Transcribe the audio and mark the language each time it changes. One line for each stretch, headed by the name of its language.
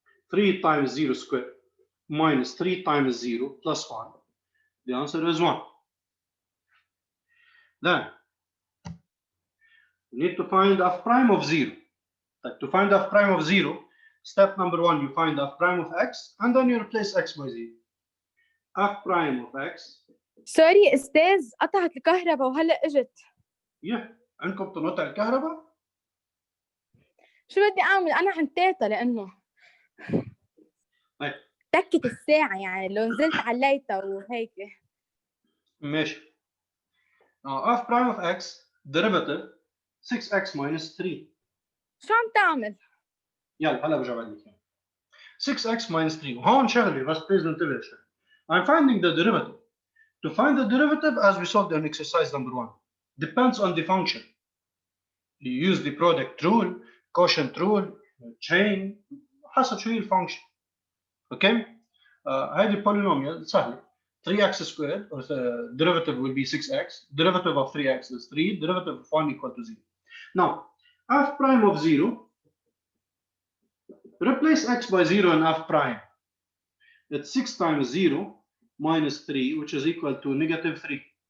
English: 3 times 0 squared minus 3 times 0 plus 1. The answer is 1. Then, you need to find f prime of 0. To find f prime of 0, step number 1, you find f prime of x, and then you replace x by 0. f prime of x.
Arabic: سوري استاذ قطعت الكهرباء وهلا اجت. عندكم تنقطع الكهرباء؟ شو بدي اعمل؟ انا عن تيتا لانه طيب تكت الساعه يعني لو نزلت عليتها وهيك. ماشي.
English: Now f prime of x derivative 6x minus 3.
Arabic: شو عم تعمل؟ يلا هلا برجع بعد لك.
English: 6x minus 3
Arabic: وهون شغله بس بليز ننتبه شوي.
English: I'm finding the derivative. To find the derivative as we solved in exercise number 1 depends on the function. You use the product rule, quotient rule, chain
Arabic: حسب شو هي الفانكشن. اوكي؟ هذه polynomial سهله.
English: 3x squared or the derivative will be 6x. Derivative of 3x is 3. Derivative of 1 equal to 0. Now, f prime of 0. Replace x by 0 in f prime. It's 6 times 0 minus 3, which is equal to negative 3.